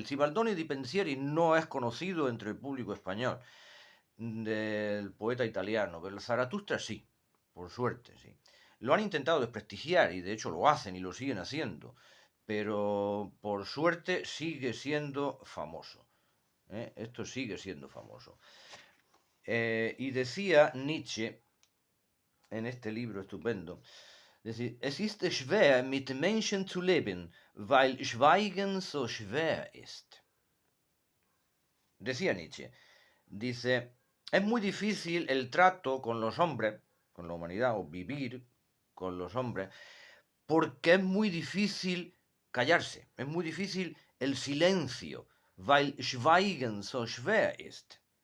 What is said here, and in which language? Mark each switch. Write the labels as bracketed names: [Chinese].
[Spanish] El Cibaldone di Pensieri no es conocido entre el público español del poeta italiano, pero el Zaratustra sí, por suerte, sí. Lo han intentado desprestigiar y de hecho lo hacen y lo siguen haciendo, pero por suerte sigue siendo famoso. Esto sigue siendo famoso. Y decía Nietzsche en este libro estupendo, decir, [German] es ist schwer mit Menschen zu leben, weil Schweigen so schwer ist. [Spanish] Decía Nietzsche, dice, es muy difícil el trato con los hombres, con la humanidad, o vivir con los hombres, porque es muy difícil callarse, es muy difícil el silencio, [German] weil Schweigen so schwer ist.